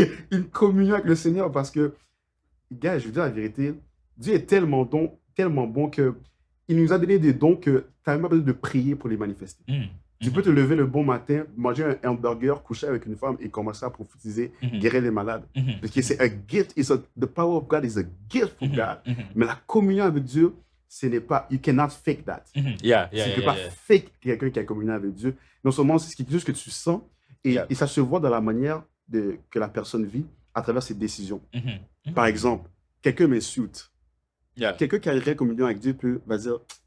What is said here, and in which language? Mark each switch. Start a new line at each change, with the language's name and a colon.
French: Une communion avec le Seigneur parce que, gars, je veux dire la vérité, Dieu est tellement bon qu'il nous a donné des dons que tu n'as même pas besoin de prier pour les manifester. Tu peux te lever le bon matin, manger un hamburger, coucher avec une femme et commencer à prophétiser, guérir les malades. Parce que c'est un gift.
English: The power of God is a gift from God.
French: Mais la communion avec Dieu, ce n'est pas...
English: You cannot fake that.
French: Tu ne peux pas fake quelqu'un qui a communion avec Dieu. Non seulement c'est quelque chose que tu sens et ça se voit dans la manière que la personne vit à travers ses décisions. Par exemple, quelqu'un m'insulte. Quelqu'un qui a une communion avec Dieu va dire...